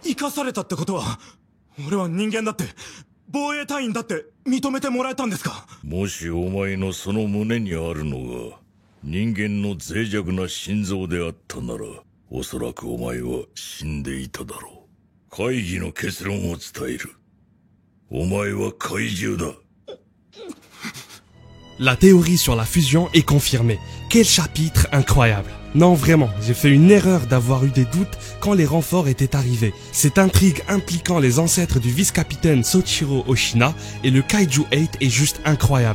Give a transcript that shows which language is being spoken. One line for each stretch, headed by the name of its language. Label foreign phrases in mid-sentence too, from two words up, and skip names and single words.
Japanese: かされたってことは、俺は人間だって防衛隊員だって認めてもらえたんですか？もしお前のその胸にあるのが人間の脆弱な心臓であったなら、おそらくお前は死んでいただろう。会議の結論を伝える。お前は怪獣だ。
French: La théorie sur la fusion est confirmée. Quel chapitre incroyable. Non, vraiment, j'ai fait une erreur d'avoir eu des doutes quand les renforts étaient arrivés. Cette intrigue impliquant les ancêtres du vice-capitaine Soichiro Oshina et le Kaiju 8 est juste incroyable.